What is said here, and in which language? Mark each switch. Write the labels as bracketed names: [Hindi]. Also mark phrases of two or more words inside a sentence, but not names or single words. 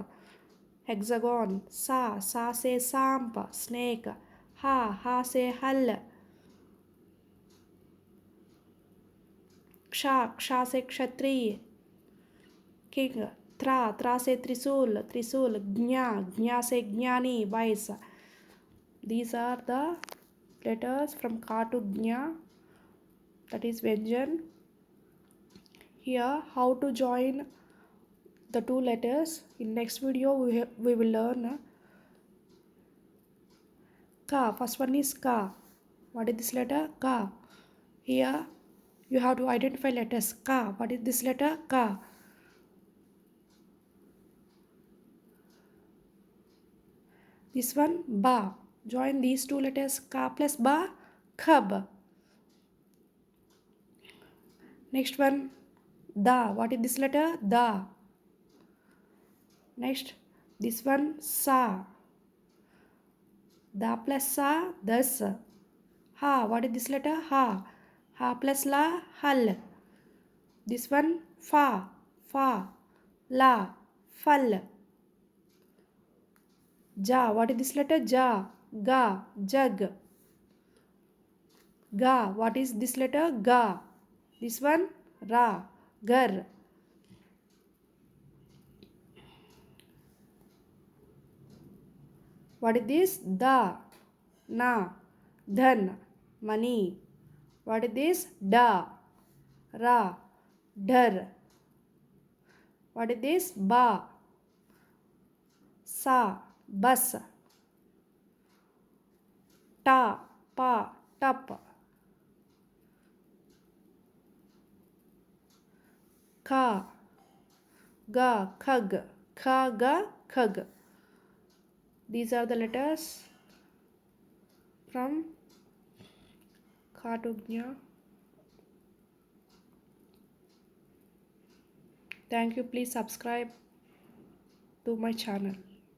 [English] Hexagon. Sa say Samp. Snake. Ha say Hal. Ksha say Kshatri. King. Tra say Trisul. Gnya say Jnani, wise. These are the letters from Ka to Gnya. that is Vyanjan. Here how to join the two letters. In next video we will learn ka. First one is ka. What is this letter? Ka. Here you have to identify letters. Ka. What is this letter? Ka. This one ba. Join these two letters. Ka plus ba. Khab. Next one da. What is this letter? Da. Next this one sa. Da plus sa. Das. Ha. What is this letter? Ha. Ha plus la. Hal. This one fa. Fa. La. Fal. Ja. What is this letter? Ja. Ga. Jag. Ga. What is this letter? Ga. This one ra. Gar. What is this? Da. Na. Dhan. Money. What is this? Da. Ra. Dhar. What is this? Ba. Sa. Bus. Ta. Pa. Tap. Ka. Ga. Khag. Kha. Ga. Khag. These are the letters from Ka to Gnya. Thank you. Please subscribe to my channel.